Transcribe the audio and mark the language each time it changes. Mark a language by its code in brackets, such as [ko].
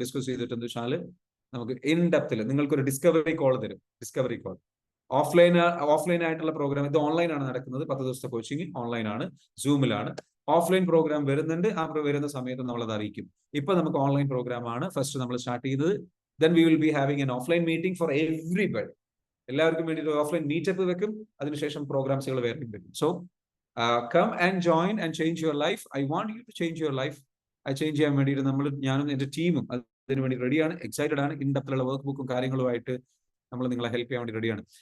[ml] Discuss ചെയ്തിട്ട് എന്താ വെച്ചാൽ നമുക്ക് ഇൻ ഡെപ്തിൽ നിങ്ങൾക്കൊരു ഡിസ്കവറി കോൾ തരും. ഡിസ്കവറി കോൾ ഓഫ്ലൈൻ ആയിട്ടുള്ള പ്രോഗ്രാം, ഇത് ഓൺലൈൻ ആണ് നടക്കുന്നത്. 10 ദിവസത്തെ കോച്ചിങ് ഓൺലൈൻ ആണ്, സൂമിലാണ്. ഓഫ്ലൈൻ പ്രോഗ്രാം വരുന്നുണ്ട്, ആ വരുന്ന സമയത്ത് നമ്മളത് അറിയിക്കും. ഇപ്പൊ നമുക്ക് ഓൺലൈൻ പ്രോഗ്രാം ആണ് ഫസ്റ്റ് നമ്മൾ സ്റ്റാർട്ട് ചെയ്തത്. [en] Then we will be having an offline meeting for everybody. [ml] എല്ലാവർക്കും വേണ്ടി ഒരു ഓഫ്ലൈൻ മീറ്റപ്പ് വെക്കും, അതിനുശേഷം പ്രോഗ്രാംസുകൾ വേറെ വെക്കും. [en] So come and join and change your life. I want you to change your life. [ml] അത് ചേഞ്ച് ചെയ്യാൻ വേണ്ടിയിട്ട് ഞാനും എൻ്റെ ടീമും അതിന് വേണ്ടി റെഡിയാണ്, എക്സൈറ്റഡ് ആണ്. ഇൻ ഡെപ്തിലുള്ള വർക്ക് ബുക്കും കാര്യങ്ങളുമായിട്ട് നമ്മൾ നിങ്ങളെ ഹെൽപ്പ് ചെയ്യാൻ വേണ്ടി റെഡിയാണ്.